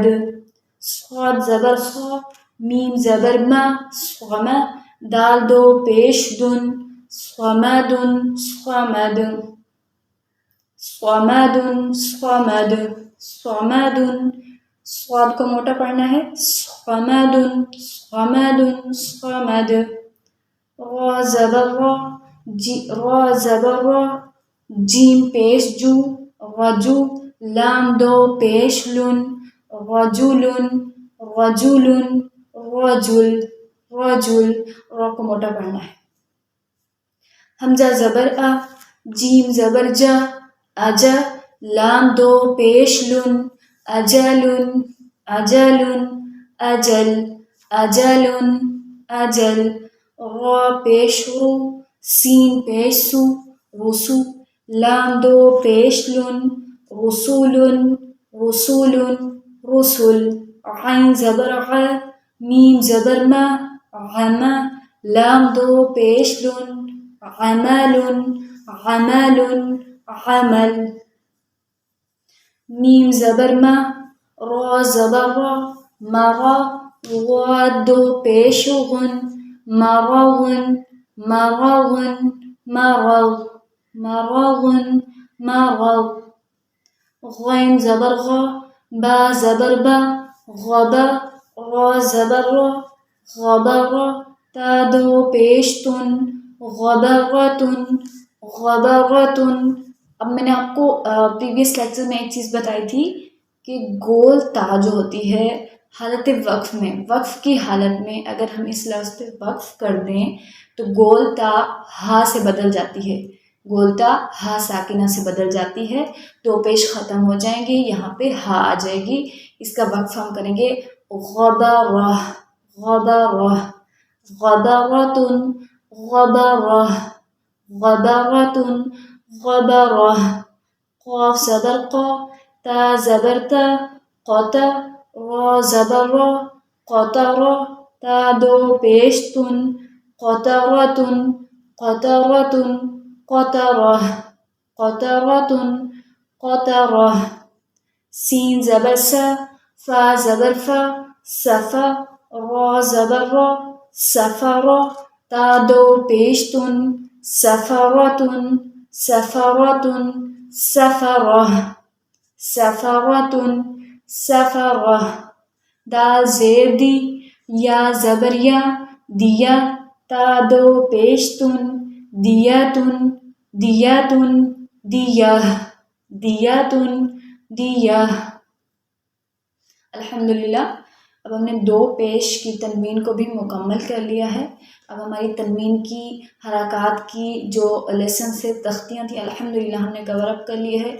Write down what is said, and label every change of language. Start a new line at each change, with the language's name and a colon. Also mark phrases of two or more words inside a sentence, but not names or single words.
Urdu: صاد زبر خا، میم زبر ما، صما، دال دو پیش دن، صمدن، صمد، صمدن، صمد، صمدن۔ صاد کو موٹا پڑھنا ہے، صمدن، صمدن، صمد۔ را زبر را، را زبر را، جیم پیش جو، رجو، لام دو پیش لن، رجلن، رجلن، رجل، رجل۔ را کو موٹا پڑھنا ہے۔ حمزہ زبر آ، جیم زبر جا، اجا، لام دو پیش لن، اجلن، اجلن، اجل، اجلن، اجل۔ را پیش رو، سین پیش سو، رسو، لام دو پیش لن، رسولن، رسولن، رسل۔ عین زبر غ، میم زبر ما، غما، لام دو پیش لن، عمل عمل عمل. میم زبر ما، را زبر را، مرا، غا دو پیش غن، مرغن مرغن مرغ مرغن مرغ. غین زبر غا، با زبر با، غبا، را زبر را، غبرا، تا دو پیش تن، غبرتن غبرتن. اب میں نے آپ کو پریویس لیکچر میں ایک چیز بتائی تھی کہ گول تا جو ہوتی ہے حالت وقف میں، وقف کی حالت میں اگر ہم اس لفظ پہ وقف کر دیں تو گول تا ہا سے بدل جاتی ہے، گول تا ہا ساکنہ سے بدل جاتی ہے، دو پیش ختم ہو جائیں گے، یہاں پہ ہا آ جائے گی. اس کا وقف ہم کریں گے غبرہ غبرہ، غبرتن غبرہ غبرتن غبرہ. قاف زبر قا، تا زبر تا، قطع، را زبر را، قطرہ، تا دو پیش تن، قطرتن قطرتن قطرہ قطرتن قطرہ. سین زبر سا، فا زبر فا، صفا، را زبر را، سفرہ، تا دو پیش تن، سفرتن سفرتن سفرہ سفرتن سفرہ. دال زیر دی، یا زبر یا، دیا، تا دو پیش تن، دیاتن دیاتن دیا دیاتن دیا. الحمدللہ اب ہم نے دو پیش کی تنوین کو بھی مکمل کر لیا ہے. اب ہماری تنوین کی حرکات کی جو لیسن سے تختیاں تھیں الحمدللہ ہم نے
English: cover up
Urdu: کر لی ہے.